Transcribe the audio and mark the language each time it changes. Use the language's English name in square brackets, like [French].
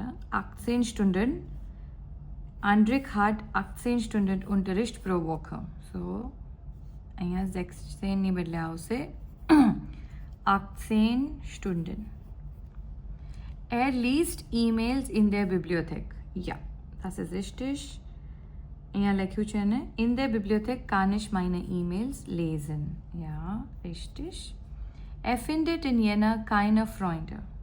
[German] 18 Stunden. Andrik hat 18 Stunden Unterricht pro Woche. [Gujarati] So, અહીંયા 16 ની બદલે આવશે 18 Stunden. [German] Er liest E-Mails in der Bibliothek. Ja, das ist richtig. [Gujarati] અહીંયા લખ્યું છે ને, [German] in der Bibliothek kann ich meine E-Mails lesen. Ja, richtig. Er findet in Jena keine Freunde.